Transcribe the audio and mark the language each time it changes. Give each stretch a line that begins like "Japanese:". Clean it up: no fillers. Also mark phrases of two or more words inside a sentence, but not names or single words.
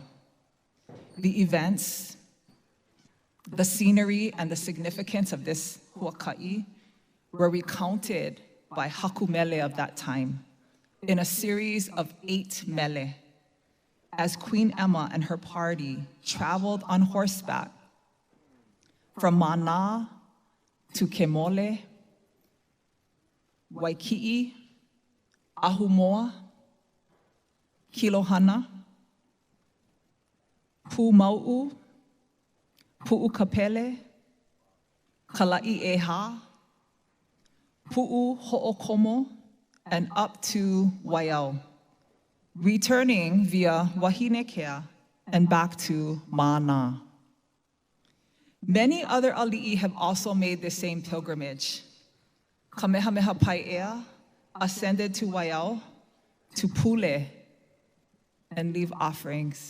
English: The events, the scenery, and the significance of this huaka'i were recounted by
Hawaiian: haku mele
English: of that time in a series of 8 mele as Queen Emma and her party traveled on horseback from Mana to Kemole, Waikiki, Ahumoa, Kilohana, Pumau'u, Pu'ukapele, Kala'i Eha, Pu'u Ho'okomo, and up to Waiau, returning via Wahinekea and back to Mana. Many other ali'i have also made the same pilgrimage. Kamehameha Pai'ea ascended to Waiau, to Pule, and leave offerings.